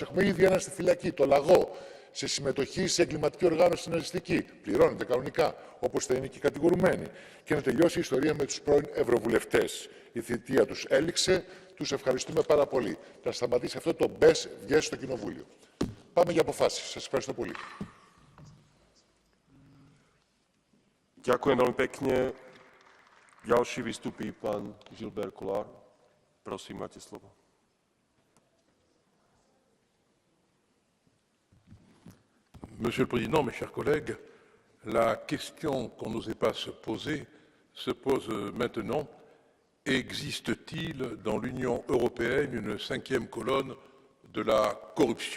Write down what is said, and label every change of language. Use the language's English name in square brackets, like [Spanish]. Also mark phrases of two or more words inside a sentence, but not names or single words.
[Greek] Έχουμε ήδη ένα στη φυλακή, το Λαγό, σε συμμετοχή σε εγκληματική οργάνωση ναζιστική. Πληρώνεται κανονικά, όπως θα είναι και οι κατηγορουμένοι. Και να τελειώσει η ιστορία με τους πρώην ευρωβουλευτές. Η θητεία τους έληξε, τους ευχαριστούμε πάρα πολύ. Να σταματήσει αυτό το μπες βγες στο Κοινοβούλιο. Πάμε για αποφάσεις. Σας ευχαριστώ πολύ. [Slovak] Ďakujem veľmi pekne. Ďalší vystupí pán Gilbert Collard. Prosím, máte slovo. [French] Monsieur le Président, mes chers collègues, la question qu'on n'osait pas se pose maintenant. Existe-t-il dans l'Union européenne une cinquième colonne de la corruption?